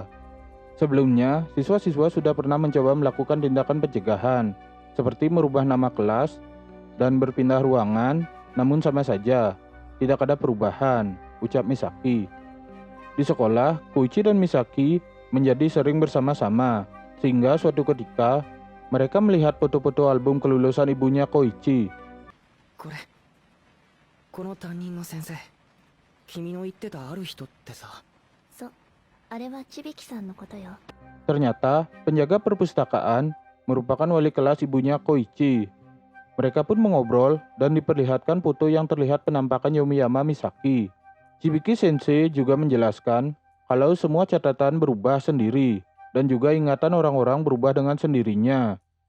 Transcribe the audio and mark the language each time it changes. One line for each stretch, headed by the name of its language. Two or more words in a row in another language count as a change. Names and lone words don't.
Indonesian: Sebelumnya, siswa-siswa sudah pernah mencoba melakukan tindakan pencegahan, seperti merubah nama kelas dan berpindah ruangan, namun sama saja, tidak ada perubahan, ucap Misaki. Di sekolah, Koichi dan Misaki menjadi sering bersama-sama, sehingga suatu ketika mereka melihat foto-foto album kelulusan ibunya Koichi.
Japanese: これこの担任の先生、君の言ってたある人ってさ。そう、あれはちびきさんのことよ。
Indonesian: Ternyata penjaga perpustakaan merupakan wali kelas ibunya Koichi. Mereka pun mengobrol dan diperlihatkan foto yang terlihat penampakan Yomiyama Misaki. Chibiki Sensei juga menjelaskan kalau semua catatan berubah sendiri dan juga ingatan orang-orang berubah dengan sendirinya.